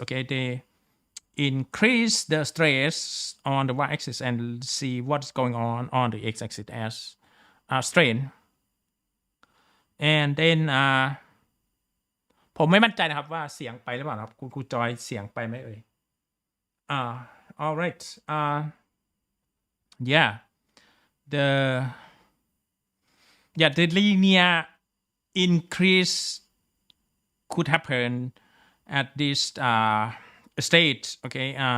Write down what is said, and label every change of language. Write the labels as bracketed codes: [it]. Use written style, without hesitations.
[en] Okay, they increase the stress on the y-axis and see what's going on the x-axis as strain. And then [th] ผมไม่มั่นใจนะครับว่าเสียงไปหรือเปล่าครับครูจอยเสียงไปไหมเอ่ยall right. [en] Yeah. The linear increase could happen at this state. Okay.